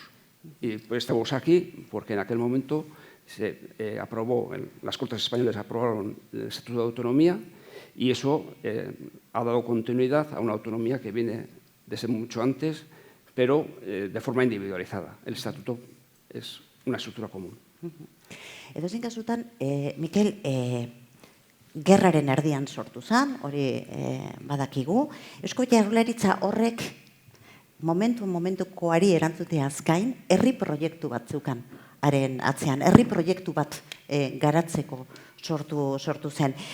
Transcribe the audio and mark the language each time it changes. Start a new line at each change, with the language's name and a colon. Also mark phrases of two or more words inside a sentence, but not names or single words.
Spanish: Y pues estamos aquí porque en aquel momento se aprobó, las Cortes Españolas aprobaron el Estatuto de Autonomía y eso ha dado continuidad a una autonomía que viene desde mucho antes, pero de forma individualizada. El Estatuto es una estructura común.
Basque: Edozein kasutan, Mikel, gerraren erdian sortu zen, hori badakigu. Eusko Jaurlaritza horrek momentukoari erantzuteaz gain, herri proiektu bat zeukan haren atzean, herri proiektu bat garatzeko sortu zen.